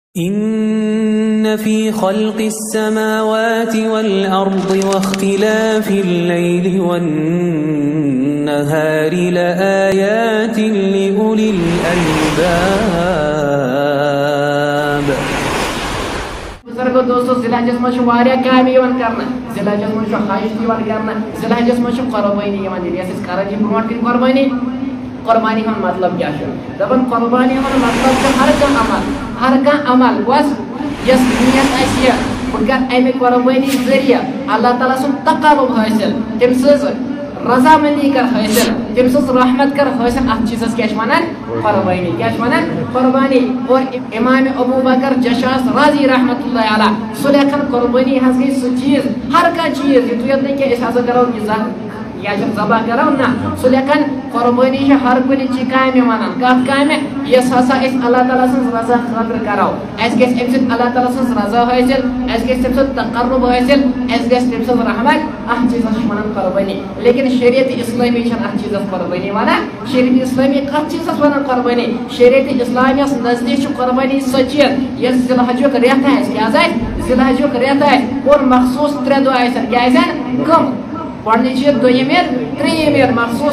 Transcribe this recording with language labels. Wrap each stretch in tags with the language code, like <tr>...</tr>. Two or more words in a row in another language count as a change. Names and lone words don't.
<ar>إن في خلق السماوات والأرض واختلاف الليل والنهار لآيات لأولي الألباب.</ar> <ks>بزرگو دوستو ذیلحجس مجھ واریاہ کامہِ یِوان کرنہٕ ذیلحجس مجھ حج یِوان کرنہٕ ذیلحجس مجھ قربٲنی یِوان دِنہٕ یۄس أسۍ کران چھِ برونٛٹھ کِنۍ قربانی ہُنٛد مطلب کیٛاہ چھُ دَپان قربانی ہُنٛد مطلب چھُ ہر کانٛہہ عمل گوٚژھ یۄس نیت آسہِ یہِ بہٕ کرٕ اَمہِ قربٲنی ذٔریعہٕ اللہ تعالیٰ سُنٛد تقرُب حٲصِل تٔمۍ سٕنٛز رضامندی کر حٲصِل تٔمۍ سٕنٛز رحمت کر حٲصِل اَتھ چیٖزس کیٛاہ چھِ وَنان قربانی کیٛاہ چھِ وَنان قربانی اور امام ابو بکر جشاس راضی</ks> <ar>رحمت اللہ علیہ</ar> <ks>سُہ لیکھان قربانی حظ گٔے سُہ چیٖز ہر کانٛہہ چیٖز یُتُے یوت نہٕ کینٛہہ أسۍ ہسا کرو یا چھِ ذبح کرو نہ سُہ لیکھان قربانی چھِ ہر کُنہِ چی کامہِ وَنان کَتھ کامہِ یۄس ہسا أسۍ اللہ تعالیٰ سٕنٛز رضا خٲطرٕ کرو اَسہِ گژھِ اَمہِ سۭتۍ اللہ تعالیٰ سٕنٛز رضا حٲصِل اَسہِ گژھِ تٔمۍ سُنٛد تقرُب حٲصِل اَسہِ گژھِ تٔمۍ سٕنٛز رحمت اَتھ چیٖزس چھِ وَنان قربانی لیکن شریعت اسلٲمی چھنہٕ اَتھ چیٖزس قربانی وَنان شریعت اسلٲمی کَتھ چیٖزس وَنان قربانی شریعت اسلامیَس نزدیٖک چھُ قربانی سۄ چیٖز یۄس ذِلحجُک رٮ۪تھ آسہِ کیٛاہ حظ آسہِ ذِلحجُک رٮ۪تھ آسہِ اور مخصوٗص 3 دۄہ آسن کیٛاہ آسن کٕم گۄڈنِچ عیٖد دوٚیِم عیٖد ترٛیٚیِم عیٖد مخصوٗص</ks>